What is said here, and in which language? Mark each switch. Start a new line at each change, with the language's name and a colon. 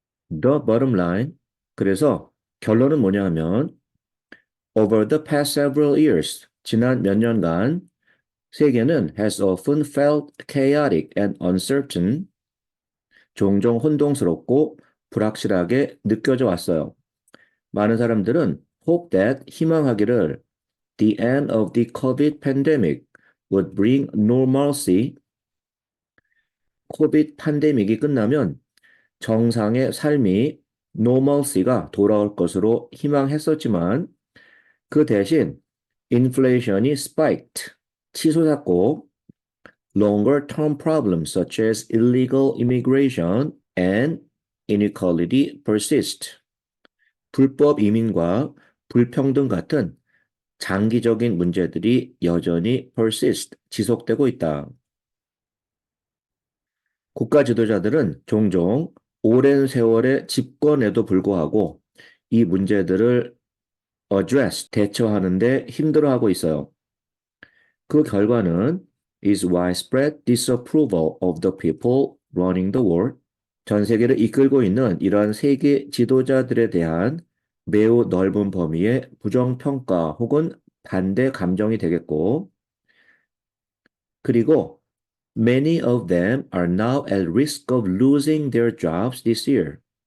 English: The bottom line.
Korean: 그래서 결론은 뭐냐 하면
English: over the past several years,
Korean: 지난 몇 년간 세계는
English: has often felt chaotic and uncertain,
Korean: 종종 혼동스럽고 불확실하게 느껴져 왔어요. 많은 사람들은
English: hope that,
Korean: 희망하기를
English: the end of the COVID pandemic would bring normalcy,
Korean: 코비드 팬데믹이 끝나면 정상의 삶이
English: normalcy가
Korean: 돌아올 것으로 희망했었지만 그 대신 인플레이션이
English: spiked,
Korean: 치솟았고
English: longer term problems such as illegal immigration and inequality persist.
Korean: 불법 이민과 불평등 같은 장기적인 문제들이 여전히 persist, 지속되고 있다. 국가 지도자들은 종종 오랜 세월의 집권에도 불구하고 이 문제들을 address, 대처하는데 힘들어하고 있어요. 그 결과는
English: is widespread disapproval of the people running the world.
Korean: 전 세계를 이끌고 있는 이러한 세계 지도자들에 대한 매우 넓은 범위의 부정평가 혹은 반대 감정이 되겠고, 그리고
English: many of them are now at risk of losing their jobs this year.